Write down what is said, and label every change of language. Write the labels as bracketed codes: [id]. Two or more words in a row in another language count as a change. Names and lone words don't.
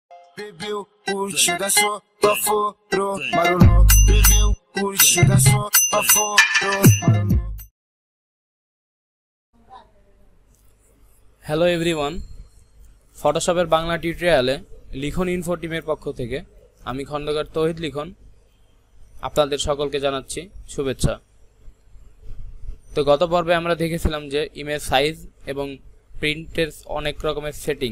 [pt] Bebeu, curtiu, dançou, baforou, marolou. Bebeu, curtiu, dançou, baforou, marolou. [en] hello everyone, [bn] ফটোশপের বাংলা টিউটোরিয়ালে লিখন ইনফো টিমের পক্ষ থেকে আমি খন্দকার তৌহিদ লিখন আপনাদের সকলকে জানাচ্ছি শুভেচ্ছা। তো গত পর্বে আমরা দেখেছিলাম যে [en] image size [bn] এবং প্রিন্টের অনেক রকমের সেটিং।